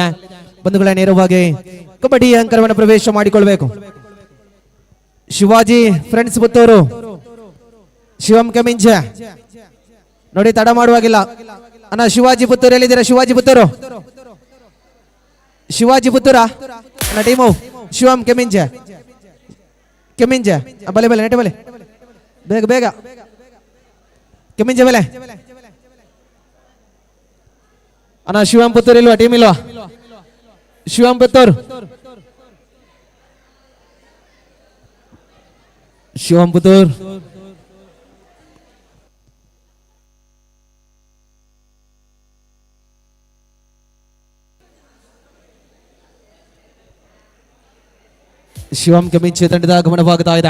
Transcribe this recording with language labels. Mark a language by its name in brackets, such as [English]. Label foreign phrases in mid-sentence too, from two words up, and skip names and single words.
[Kannada] ಬಂಧುಗಳ ನೇರವಾಗಿ ಕಬಡ್ಡಿ ಅಂಕಣವನ್ನು ಪ್ರವೇಶ ಮಾಡಿಕೊಳ್ಬೇಕು. ಶಿವಾಜಿ ಫ್ರೆಂಡ್ಸ್ ಪುತ್ತೂರು, ಶಿವಂ ಕೆಮಿಂಜ ನೋಡಿ, ತಡ ಮಾಡುವಾಗಿಲ್ಲ ಅಣ್ಣ. ಶಿವಾಜಿ ಪುತ್ತೂರು ಎಲ್ಲಿದ್ದೀರಾ? ಶಿವಾಜಿ ಪುತ್ತೂರು, ಶಿವಾಜಿ ಪುತ್ತೂರ ಅಣ್ಣ ಟೀಮು. [Tulu] ಶಿವಂ ಕೆಮಿಂಜ ಕೆಮಿಂಜ ಬಲೆ ಬಲೆ ನೆಟ ಬಲೆ ಬೇಗ ಬೇಗ ಕೆಮಿಂಜ ಬಲೆ ಅಣ್ಣ. [Kannada] ಶಿವಂ ಪುತ್ತೂರು ಇಲ್ವಾ? ಟೀಮ್ ಇಲ್ವಾ? ಶಿವಂ ಪುತ್ತೂರು, ಶಿವಂ ಪುತ್ತೂರ್ ಶಿವಂ ಕೆಮಿಂಚೆ ತಂಡದ ಆಗಮನವಾಗ್ತಾ ಇದೆ.